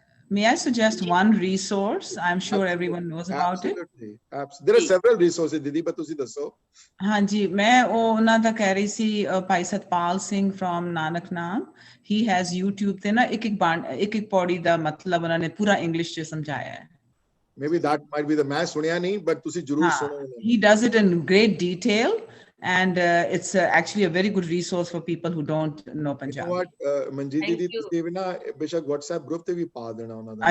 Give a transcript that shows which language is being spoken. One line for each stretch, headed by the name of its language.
English: May I suggest one resource? I'm sure everyone knows about it. Absolutely. There are several resources, Didi, but
Punjabi: ਤੁਸੀਂ ਦੱਸੋ। ਹਾਂਜੀ, ਮੈਂ ਉਹਨਾਂ ਦਾ ਕਹਿ ਰਹੀ ਸੀ, ਭਾਈ ਸਤਪਾਲ ਸਿੰਘ from ਨਾਨਕ ਨਾਮ,
English: he has YouTube
Punjabi: ਤੇ ਨਾ ਇੱਕ ਪੌੜੀ ਦਾ ਮਤਲਬ ਉਹਨਾਂ ਨੇ ਪੂਰਾ ਇੰਗਲਿਸ਼ ਚ ਸਮਝਾਇਆ ਹੈ।
English: Maybe that might be
Punjabi: ਮੈਂ ਸੁਣਿਆ ਨਹੀਂ, but ਤੁਸੀਂ ਜ਼ਰੂਰ ਸੁਣੋ।
English: He does it in great detail. And it's actually a very good resource for people who don't know Punjabi. You know what,
Punjabi: Manjeet Didi, ਤੁਸੀਂ ਵੀ ਨਾ ਬੇਸ਼ੱਕ WhatsApp group ਤੇ ਵੀ ਪਾ ਦੇਣਾ ਉਹਨਾਂ ਦਾ।